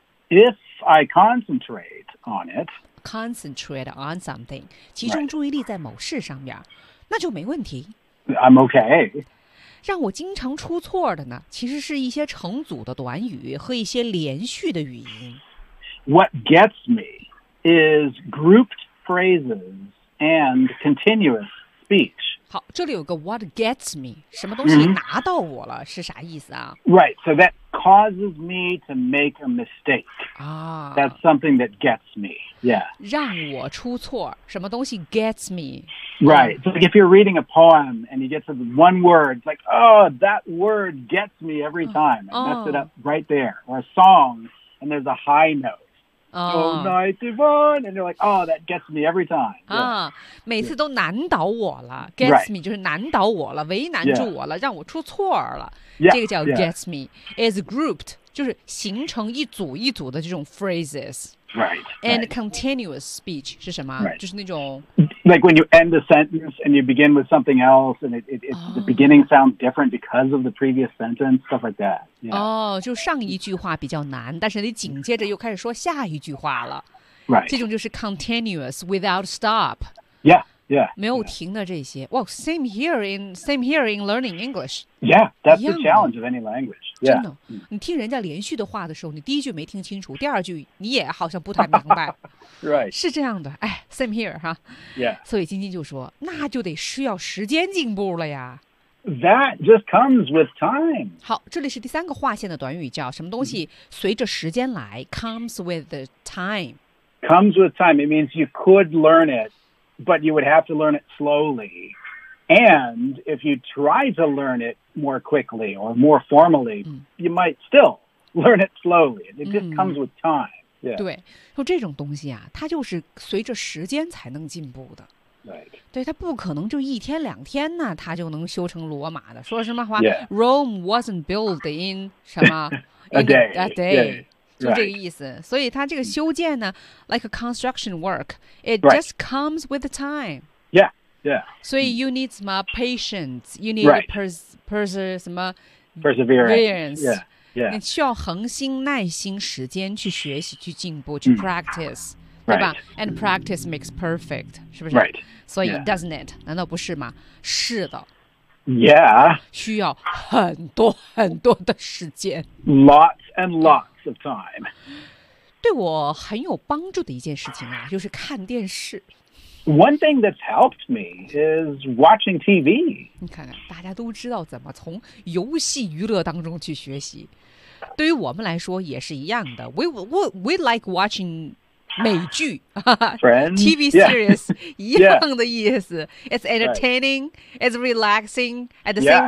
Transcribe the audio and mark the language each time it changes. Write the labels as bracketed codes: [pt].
[en] if I concentrate on it concentrate on something [zh] 集中注意力在某事上面、 [en] right. [zh] 那就没问题 [en] I'm okay [zh] 让我经常出错的呢其实是一些成组的短语和一些连续的语音 [en] What gets me is grouped phrases and continuous speech [zh] 好这里有个 [en] what gets me [zh] 什么东西拿到我了、 [en] mm-hmm. [zh] 是啥意思啊 [en] Right so that causes me to make a mistake、 [zh] 啊、 [en] That's something that gets meYeah. [zh] 让我出错什么东西 [en] gets me? Right. So if you're reading a poem and you get to one word, it's like, oh, that word gets me every time. And that's it up right there. Or a song and there's a high note. Night divine, and you're like, oh, that gets me every time. Yeah. [zh] 每次都难倒我了 Gets、 [en] right. [zh] me 就是难倒我了为难住我了、 [en] yeah. [zh] 让我出错了、 [en] yeah. [zh] 这个叫 gets、 [en] yeah. me is grouped [zh] 就是形成一组一组的这种 [en] phrases Right. And right. continuous speech [zh] 是什么、 [en] right. [zh] 就是那种 [en] Like when you end a sentence and you begin with something else And it's the beginning sounds different because of the previous sentence Stuff like that、yeah. [zh] 哦，就上一句话比较难但是你紧接着又开始说下一句话了 [en] Right. [zh] 这种就是 [en] continuous without stop Yeah, Yeah, [zh] 没有停的这些。 [en] Well, same here in learning English. Yeah, that's the challenge of any language. Yeah. [zh] 真的，你听人家连续的话的时候，你第一句没听清楚，第二句你也好像不太明白。 [en] Right. [zh] 是这样的，哎 ， [en] same here, [zh] 哈。 [en] Yeah. [zh] 所以晶晶就说，那就得需要时间进步了呀。 [en] That just comes with time. [zh] 好，这里是第三个划线的短语，叫什么东西？随着时间来 ， [en] comes with the time. Comes with time. It means you could learn it. But you would have to learn it slowly. And if you try to learn it more quickly or more formally, you might still learn it slowly. It just comes with time. Yeah. [zh] 对，说这种东西啊，它就是随着时间才能进步的。 [en] Right. [zh] 对，它不可能就一天两天呢，它就能修成罗马的。说什么话、 [en] yeah. ？Rome wasn't built in [zh] 什么 [en] a day. A day. [zh] 就这个意思、 [en] right. [zh] 所以它这个修建呢 [en] like a construction work it、 right. just comes with the time yeah yeah [zh] 所以 [en] you need [zh] 什么 [en] patience you need、 right. perseverance yeah, yeah. [zh] 你需要恒心耐心时间去学习去进步去 [en] practice、 mm. [zh] 对吧、 [en] right. and practice makes perfect [zh] 是不是、 [en] right. [zh] 所以、 [en] yeah. doesn't it [zh] 难道不是吗是的 [en] Yeah. [zh] 需要很多很多的时间。 [en] Lots and lots of time. [zh] 对我很有帮助的一件事情啊，就是看电视。 [en] One thing that's helped me is watching TV. [zh] 你看看，大家都知道怎么从游戏娱乐当中去学习。对于我们来说也是一样的。 [en] We like watching美剧。 Friends? TV series. Yeah. [zh] 一样的意思。 [en] Yeah. It's entertaining,、right. it's relaxing, at the same、